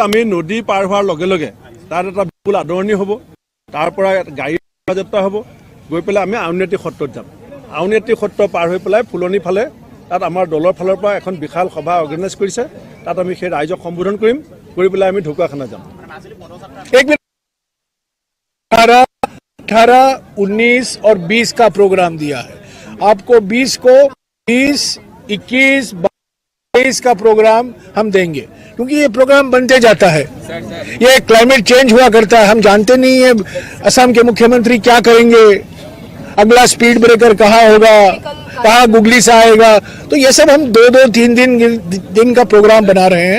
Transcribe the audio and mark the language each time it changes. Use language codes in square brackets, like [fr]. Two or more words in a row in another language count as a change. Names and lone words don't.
[as] আমি নদী পাৰ হোৱাৰ লগে লগে তাত এটা বিপুল আদৰণি হ'ব, তাৰ পৰা গাড়ী যাত্ৰা হ'ব, গৈ পেলাই আমি আউনীআটী সত্ৰত যাম। আউনীআটী সত্ৰ পাৰ হৈ পেলাই ফুলনি ফালে তাত আমাৰ দলৰ ফালৰ পৰা এখন বিশাল সভা অৰ্গেনাইজ কৰিছে, তাত আমি সেই ৰাইজক সম্বোধন কৰিম, কৰি পেলাই আমি ঢকুৱাখানা যাম। [hi] 18, 19 और 20 का प्रोग्राम दिया है आपको। 20 को 20, 21, 22 का प्रोग्राम हम देंगे, क्योंकि ये प्रोग्राम बनते जाता है। ये [en] climate change [hi] हुआ करता है, हम जानते नहीं है असम के मुख्यमंत्री क्या करेंगे, अगला [en] speed breaker [hi] कहाँ होगा, कहाँ गुगली से आएगा, तो ये सब हम 2-2, 3 दिन का प्रोग्राम बना रहे हैं।